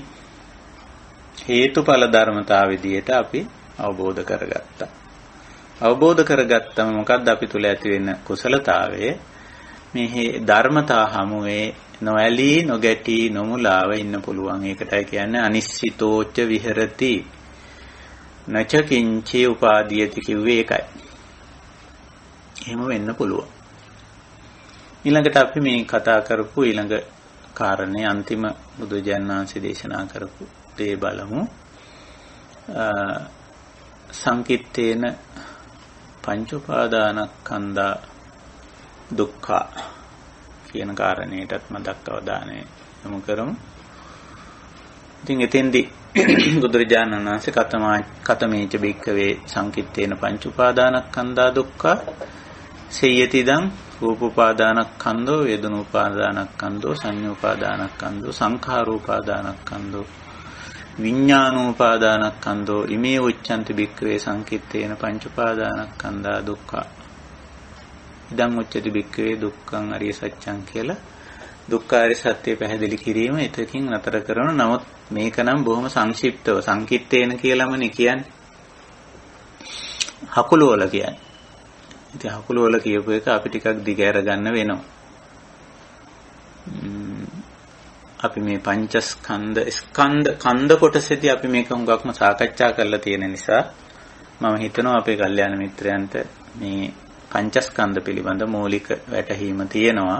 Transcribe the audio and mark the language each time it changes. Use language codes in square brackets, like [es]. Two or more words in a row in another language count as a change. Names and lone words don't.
[si] හේතුඵල ධර්මතාව විදියට අපි අවබෝධ කරගත්තා. අවබෝධ කරගත්තම මොකද්ද අපි තුල ඇති වෙන කුසලතාවය? මේ ධර්මතා හමුවේ නොඇලී නොගැටී නොමුලාව ඉන්න පුළුවන්. ඒකටයි කියන්නේ [pi] අනිශ්චිතෝච්ච විහෙරති නච කිංචි උපාදීයති [si] කිව්වේ ඒකයි. එහෙම වෙන්න පුළුවන්. ඊළඟට අපි මේ කතා කරපු ඊළඟ කාරණේ අන්තිම බුදුජානක වහන්සේ දේශනා කරපු දේ බලමු. [pi] සංකිට්ඨේන පංච උපාදානස්කන්ධා දුක්ඛ [si] කියන කාරණේටත් මතක් අවධානය යොමු කරමු. ඉතින් එතෙන්දී බුදුරජාණන් වහන්සේ [pi] කතමේච බික්කවේ සංකිට්ඨේන පංච උපාදානස්කන්ධා දුක්ඛ සේයතිදං රූප උපාදානස්කන්ධෝ වේදනා උපාදානස්කන්ධෝ සංඤ්ඤා උපාදානස්කන්ධෝ සංඛාර උපාදානස්කන්ධෝ විඥාන උපාදානස්කන්ධෝ ඉමේ උච්ඡන්ති බික්කවේ සංකිට්ඨේන පංච උපාදානස්කන්ධා දුක්ඛ ඉදං උච්චති බික්කවේ දුක්ඛං අරිය සත්‍යං [si] කියලා දුක්ඛාරිය සත්‍ය පැහැදිලි කිරීම එතකින් නතර කරන. නමුත් මේක නම් බොහොම සංක්ෂිප්තව සංකිට්ඨේන කියලාමනේ කියන්නේ. හකුලවල කියන්නේ. ඉතින් හකුලවල කියපු එක අපි ටිකක් දිගහැර ගන්න වෙනවා. අපි මේ පංචස්කන්ධ කන්ද කොටසෙදී අපි මේක හුඟක්ම සාකච්ඡා කරලා තියෙන නිසා මම හිතනවා අපේ කල්යාණ මිත්‍රයන්ට මේ පංචස්කන්ධ පිළිබඳ මූලික වැටහීම තියෙනවා.